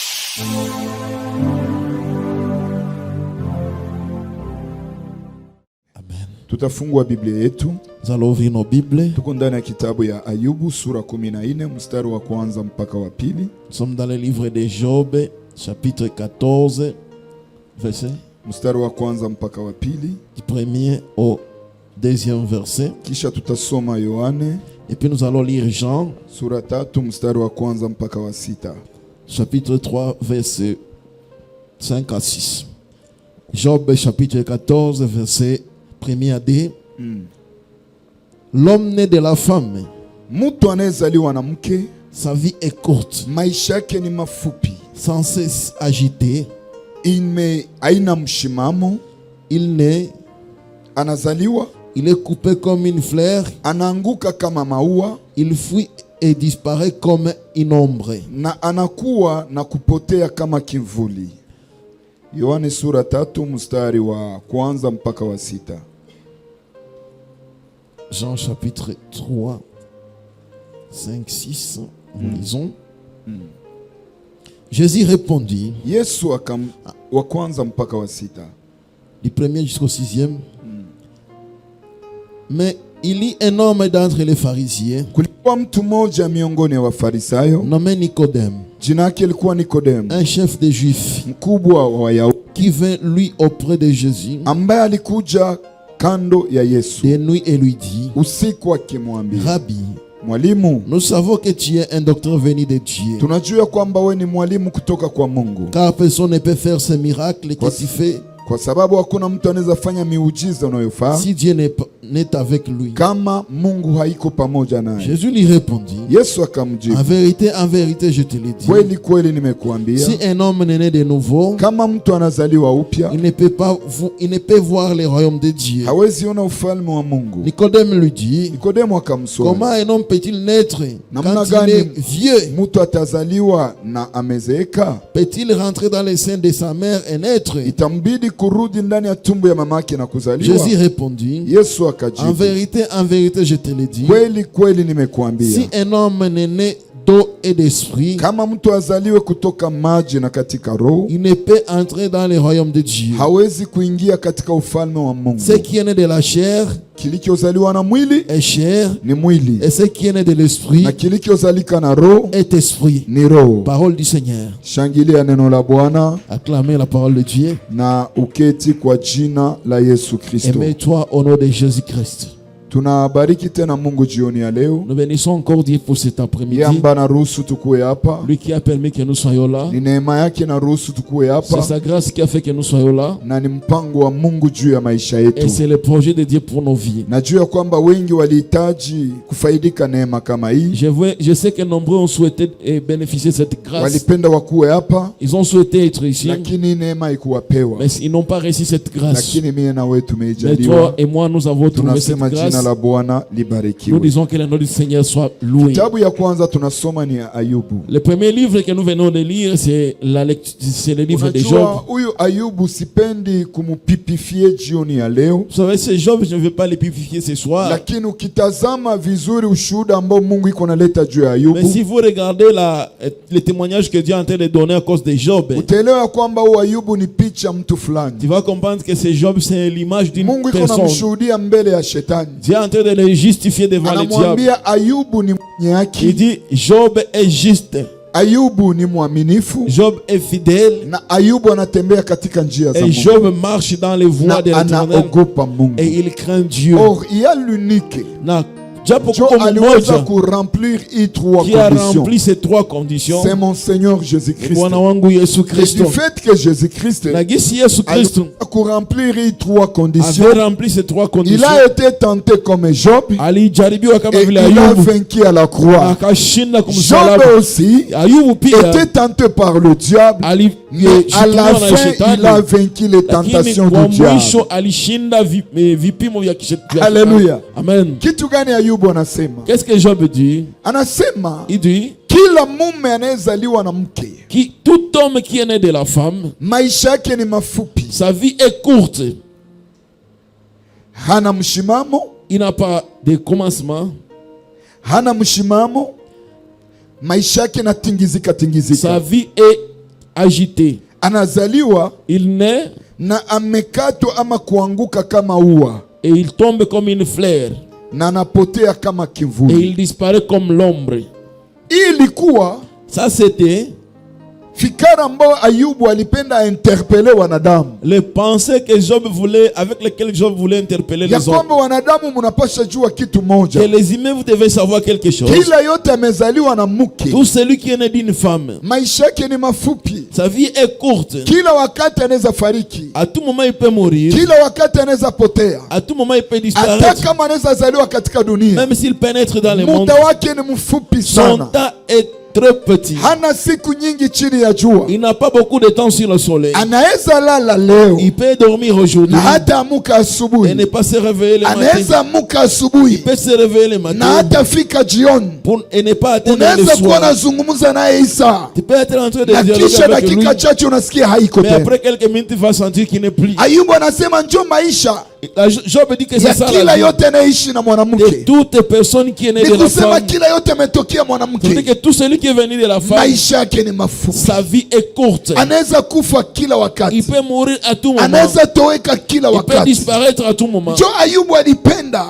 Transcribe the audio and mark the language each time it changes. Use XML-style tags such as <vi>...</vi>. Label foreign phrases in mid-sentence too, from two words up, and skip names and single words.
<sw>Tutafungua Biblia yetu.</sw> <fr>Nous allons ouvrir nos Bibles.</fr> <sw>Tuko ndani ya kitabu ya Ayubu sura 14 mstari wa kwanza mpaka wa pili.</sw> <fr>Nous sommes dans le livre de Job, chapitre 14, verset</fr> <sw>mstari wa kwanza mpaka wa pili.</sw> <fr>du premier au deuxième verset.</fr> <sw>Kisha tutasoma Yohane.</sw> <fr>Et puis nous allons lire Jean,</fr> <sw>sura 3 mstari wa kwanza mpaka wa 6.</sw> <fr>chapitre 3, verset 5 à 6. Job, chapitre 14, verset 1 à 2. L'homme né de la femme,</fr> <sw>mtu anayezaliwa na mke,</sw> <fr>sa vie est courte,</fr> <sw>maisha yake ni mafupi,</sw> <fr>sans cesse agité,</fr> <sw>haina mshimamo.</sw> <fr>il naît,</fr> <sw>anazaliwa,</sw> <fr>il est coupé comme une fleur,</fr> <sw>anaanguka kama maua,</sw> <fr>il fuit et disparaît comme une ombre,</fr> <sw>na anakuwa na kupotea kama kivuli. Yohane sura 3 mstari wa kwanza mpaka wa 6.</sw> <fr>Jean chapitre 3, 5, 6, nous lisons. Jésus répondit,</fr> <sw>Yesu wa kwanza mpaka wa 6.</sw> <fr>du premier jusqu'au 6e. Mais il y a un homme d'entre les pharisiens,</fr> <sw>kulikuwa mtu mmoja miongoni ya Wafarisayo,</sw> <fr>nommé Nicodème,</fr> <sw>jina yake alikuwa Nikodemu,</sw> <fr>un chef des Juifs,</fr> <sw>mkubwa wa Wayahudi,</sw> <fr>qui vint lui auprès de Jésus</fr> <sw>ambaye alikuja kando ya Yesu</sw> <fr>de nuit et lui dit,</fr> <sw>usiku, akimwambia,</sw> <fr>Rabbi,</fr> <sw>Mwalimu,</sw> <fr>nous savons que tu es un docteur venu de Dieu,</fr> <sw>tunajua kwamba wewe ni mwalimu kutoka kwa Mungu,</sw> <fr>car personne ne peut faire ce miracle que tu fais</fr> <sw>kwa sababu hakuna mtu anaweza fanya miujiza unayofanya</sw> <fr>si Dieu n'est avec lui.</fr> <sw>kama Mungu haiko pamoja naye.</sw> <fr>Jésus lui répondit,</fr> <sw>Yesu akamjibu,</sw> <fr>en vérité, je te le dis,</fr> <sw>kweli kweli nimekuambia,</sw> <fr>si un homme n'est né de nouveau,</fr> <sw>kama mtu anazaliwa upya,</sw> <fr>il ne peut voir le royaume de Dieu.</fr> <sw>hawezi ona ufalme wa Mungu.</sw> <fr>Nicodème lui dit,</fr> <sw>Nikodemo akamswali,</sw> <fr>comment un homme peut-il naître</fr> <sw>namna</sw> <fr>quand il</fr> <sw>gani</sw> <fr>est vieux?</fr> <sw>mtu atazaliwa na amezeeka?</sw> <fr>Peut-il rentrer dans les seins de sa mère et naître?</fr> <sw>Itambidi kurudi ndani ya tumbo ya mamake na kuzaliwa.</sw> <fr>Jésus répondit,</fr> <sw>Yesu</sw> <fr>en</fr> <sw>akajibu,</sw> <fr>vérité, je te le dis,</fr> <sw>kweli kweli nimekuambia,</sw> <fr>si un homme n'est né d'eau et d'esprit,</fr> <sw>kama mtu azaliwe kutoka maji na katika roho,</sw> <fr>il ne peut entrer dans le royaume de Dieu.</fr> <sw>hawezi kuingia katika ufalme wa Mungu.</sw> <fr>Ce qui est né de la chair</fr> <sw>Kilichozaliwa na mwili</sw> <fr>est chair,</fr> <sw>ni mwili,</sw> <fr>et ce qui est né de l'esprit</fr> <sw>na kilichozalika na roho</sw> <fr>est esprit.</fr> <sw>ni roho.</sw> <fr>Parole du Seigneur.</fr> <sw>Shangilia neno la Bwana</sw> <fr>Acclamez la parole de Dieu.</fr> <sw>na uketi kwa jina la Yesu Kristo.</sw> <fr>Aimez-toi au nom de Jésus-Christ.</fr> <sw>Tunabariki tena Mungu jioni ya leo.</sw> <fr>Nous bénissons encore Dieu pour cet après-midi.</fr> <sw>Yamba na ruhusu tukue hapa.</sw> <fr>Lui qui a permis que nous soyons là.</fr> <sw>Ni neema yake na ruhusu tukue</sw> <fr>C'est</fr> <sw>hapa,</sw> <fr>sa grâce qui a fait que nous soyons là.</fr> <sw>na ni mpango wa Mungu juu ya maisha</sw> <fr>Et</fr> <sw>yetu.</sw> <fr>c'est le projet de Dieu pour nos vies.</fr> <sw>Najua kwamba wengi walihitaji kufaidika neema kama hii.</sw> <fr>Je sais que nombreux ont souhaité bénéficier de cette grâce.</fr> <sw>Walipenda wakuwe hapa,</sw> <fr>Ils ont souhaité être ici,</fr> <sw>lakini neema haikuwapewa.</sw> <fr>mais ils n'ont pas reçu cette grâce.</fr> <sw>Lakini mie na wewe</sw> <fr>Mais</fr> <sw>tumeijaliwa.</sw> <fr>toi et moi, nous avons trouvé cette</fr> <sw>Tunasema jina</sw> <fr>grâce.</fr> <sw>la Bwana</sw> <fr>Nous</fr> <sw>libarikiwe.</sw> <fr>disons que le nom du Seigneur soit loué.</fr> <sw>Kitabu ya kwanza tunasoma ni ya Ayubu.</sw> <fr>Le premier livre que nous venons de lire, c'est le livre de Job.</fr> <sw>Unajua huyu Ayubu sipendi kumupipifie jioni ya leo,</sw> <fr>Vous savez, c'est Job, je ne vais pas le purifier ce soir.</fr> <sw>lakini ukitazama vizuri ushuhuda ambao Mungu iko naleta juu ya</sw> <fr>Mais</fr> <sw>Ayubu,</sw> <fr>si vous regardez le témoignage que Dieu est en train de donner à cause de Job,</fr> <sw>utaelewa kwamba huyu Ayubu ni picha mtu fulani.</sw> <fr>tu vas comprendre que c'est Job, c'est l'image d'une</fr> <sw>Mungu iko</sw> <fr>personne.</fr> <sw>namshuhudia mbele ya shetani,</sw> <fr>Dieu est en train de le justifier devant le diable.</fr> <sw>anamwambia Ayubu ni mwenye</sw> <fr>Il</fr> <sw>haki,</sw> <fr>dit, Job est juste,</fr> <sw>Ayubu ni mwaminifu,</sw> <fr>Job est fidèle,</fr> <sw>na Ayubu anatembea katika njia za</sw> <fr>et</fr> <sw>Mungu,</sw> <fr>Job marche dans les voies</fr> <sw>na</sw> <fr>de l'Éternel,</fr> <sw>anaogopa Mungu.</sw> <fr>et il craint Dieu. Or il y a l'unique</fr> <sw>Na japo Jo kuko aliweza mmoja kuremplir hii trois</sw> <fr>qui a conditions. rempli ces trois conditions, C'est mon Seigneur Jésus-Christ.</fr> <sw>Bwana wangu Yesu</sw> <fr>Et</fr> <sw>Kristo.</sw> <fr>du fait que Jésus-Christ</fr> <sw>Na gisi Yesu Kristo a kuremplir hii</sw> <fr>trois conditions, avait rempli ces trois il conditions, a été tenté comme Job</fr> <sw>alijaribiwa kama</sw> <fr>et</fr> <sw>vile</sw> <fr>il a</fr> <sw>Ayubu,</sw> <fr>vaincu à la croix.</fr> <sw>akashinda</sw> <fr>Job</fr> <sw>kumsalaba.</sw> <fr>aussi</fr> <sw>Ayubu pia</sw> <fr>était tenté par le diable, mais à la</fr> <sw>alishutumiwa na</sw> <fr>fin il</fr> <sw>shetani,</sw> <fr>a vaincu les</fr> <sw>lakini</sw> <fr>tentations</fr> <sw>kwa</sw> <fr>du diable.</fr> <sw>mwisho alishinda vipimo vya shetani. Haleluya. Amen. Kitu gani Ayubu anasema?</sw> <fr>Qu'est-ce que Job dit?</fr> <sw>Anasema</sw> <fr>Il dit,</fr> <sw>kila mume anayezaliwa na mke,</sw> <fr>tout homme qui est né de la femme,</fr> <sw>maisha yake ni mafupi,</sw> <fr>sa vie est courte.</fr> <sw>hana mshimamo,</sw> <fr>Il n'a pas de commencement.</fr> <sw>hana mshimamo, maisha yake na tingizika tingizika.</sw> <fr>Sa vie est agité.</fr> <sw>Anazaliwa</sw> <fr>Il naît</fr> <sw>na amekatwa ama kuanguka kama ua,</sw> <fr>et il tombe comme une fleur</fr> <sw>na anapotea kama</sw> <fr>et</fr> <sw>kivuli.</sw> <fr>il disparaît comme l'ombre.</fr> <sw>Hii ilikuwa</sw> <fr>Ça c'était</fr> <sw>fikara ambayo Ayubu alipenda interpele wanadamu,</sw> <fr>les pensées que Job voulait, avec lesquelles Job voulait interpeller</fr> <sw>ya</sw> <fr>les hommes.</fr> <sw>kwamba wanadamu mnapasha jua kitu</sw> <fr>Que</fr> <sw>moja,</sw> <fr>les humains, vous devez savoir quelque chose.</fr> <sw>kila yote amezaliwa na mke,</sw> <fr>Tout celui qui est né d'une femme,</fr> <sw>maisha yake ni mafupi,</sw> <fr>sa vie est courte.</fr> <sw>kila wakati anaweza fariki,</sw> <fr>À tout moment, il peut mourir.</fr> <sw>kila wakati anaweza potea,</sw> <fr>À tout moment, il peut</fr> <sw>hata</sw> <fr>disparaître.</fr> <sw>kama anaweza zaliwa katika dunia.</sw> <fr>Même s'il pénètre dans le monde,</fr> <sw>Muda wake ni mfupi</sw> <fr>son</fr> <sw>sana,</sw> <fr>temps est très petit.</fr> <sw>hana siku nyingi chini ya jua.</sw> <fr>Il n'a pas beaucoup de temps sur le soleil.</fr> <sw>Anaweza lala leo</sw> <fr>Il peut dormir aujourd'hui</fr> <sw>na hata amuka</sw> <fr>et</fr> <sw>asubuhi,</sw> <fr>ne pas se réveiller le matin.</fr> <sw>anaweza amuka</sw> <fr>Il</fr> <sw>asubuhi</sw> <fr>peut se réveiller le</fr> <sw>na</sw> <fr>matin</fr> <sw>hata fika jioni.</sw> <fr>et ne pas atteindre le</fr> <sw>Unaweza kuwa</sw> <fr>soir.</fr> <sw>nazungumza naye Isa,</sw> <fr>Tu peux être en train de</fr> <sw>na</sw> <fr>dialoguer</fr> <sw>kisha</sw> <fr>avec lui,</fr> <sw>dakika chache unasikia haiko</sw> <fr>mais</fr> <sw>tena.</sw> <fr>après quelques minutes, tu vas sentir qu'il n'est plus.</fr> <sw>Ayubu anasema njo maisha</sw> <fr>Job dit que</fr> <sw>ya</sw> <fr>c'est ça</fr> <sw>kila</sw> <fr>la vie</fr> <sw>yote anayeishi na</sw> <fr>de</fr> <sw>mwanamke,</sw> <fr>toute personne qui est née</fr> <sw>ni</sw> <fr>de la</fr> <sw>kusema</sw> <fr>femme.</fr> <sw>kila yote ametokea</sw> <fr>C'est-à-dire</fr> <sw>mwanamke.</sw> <fr>que tout celui qui est venu de la femme,</fr> <sw>Maisha yake ni mafupi,</sw> <fr>sa vie est courte.</fr> <sw>anaweza kufa kila</sw> <fr>Il</fr> <sw>wakati,</sw> <fr>peut mourir à tout moment.</fr> <sw>anaweza toweka kila</sw> <fr>Il peut</fr> <sw>wakati.</sw> <fr>disparaître à tout moment.</fr> <sw>Njo Ayubu alipenda</sw>